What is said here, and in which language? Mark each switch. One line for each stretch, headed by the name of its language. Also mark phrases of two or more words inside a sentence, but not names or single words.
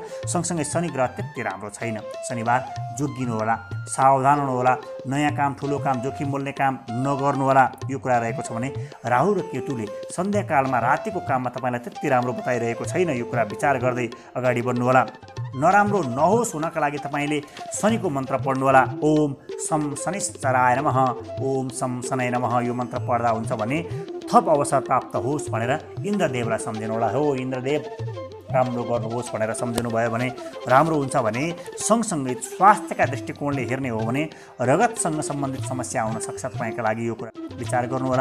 Nepali: सँगसँगै शनि ग्रह त्यति राम्रो छैन, शनिबार जोगिनु होला, सावधान हुनुहोला, नयाँ काम, ठुलो काम, जोखिम बोल्ने काम नगर्नु होला, यो कुरा रहेको छ भने राहु र केतुले सन्ध्याकालमा रातिको काममा तपाईँलाई त्यति राम्रो बताइरहेको छैन, यो कुरा विचार गर्दै अगाडि बढ्नु होला। नराम्रो नहोस् हुनका लागि तपाईँले शनिको मन्त्र पढ्नु होला,
Sanskrit: ओम सम शनिश्चराय नमः, ओम सम शनै नमः,
Nepali: यो मन्त्र पढ्दा हुन्छ भने थप अवसर प्राप्त होस् भनेर इन्द्रदेवलाई सम्झिनु होला। हो इन्द्रदेव राम्रो गर्नुहोस् भनेर सम्झिनु भयो भने राम्रो हुन्छ भने सँगसँगै स्वास्थ्यका दृष्टिकोणले हेर्ने हो भने रगतसँग सम्बन्धित समस्या हुन सक्छ तपाईँका लागि, यो कुरा विचार गर्नुहोला।